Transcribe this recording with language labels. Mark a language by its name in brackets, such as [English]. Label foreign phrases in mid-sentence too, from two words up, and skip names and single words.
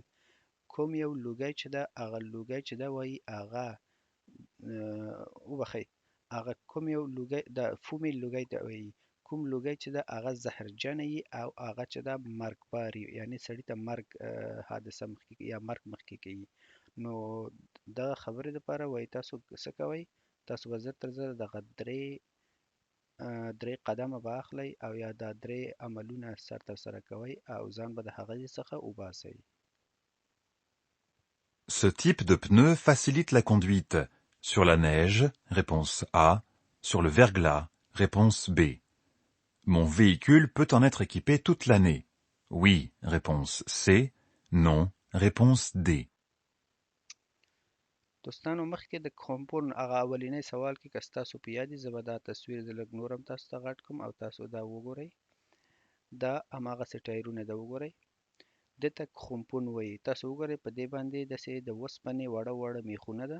[Pashto] کوم یو لوګی چې ده هغه لوګی چې ده وایي هغه وبخئ هغه کوم یو لوګی د فومي لوګی ته وایي کوم لوګی چې ده هغه زهرجنه وي او هغه چې ده مرګبار وي، یعنې سړي ته مرګ حادثه مخکې یا مرګ مخکې کوي. نو دغه خبرې دپاره وایي تاسو څه کوئ؟ تاسو به زر تر زره دغه درې قدمه به اخلئ او یا دا درې عملونه ترسره کوئ او ځان به د هغه څخه وباسئ. [French] Ce type de pneu facilite la conduite sur la neige, réponse A, sur le verglas, réponse B. Mon véhicule peut en être équipé toute l'année. Oui, réponse C. Non, réponse D. [Pashto] دوستانو مخکې د کرومپون هغه اولنی سوال کې که ستاسو په یاد وي زه به دا تصویر د لږ نور هم تاسو ته غټ کړم او تاسو دا وګورئ. دا هماغسې ټایرونه ده، وګورئ دې ته کرومپون وایي. تاسو وګورئ په دې باندې داسې د اوسپنې وړه میخونه ده.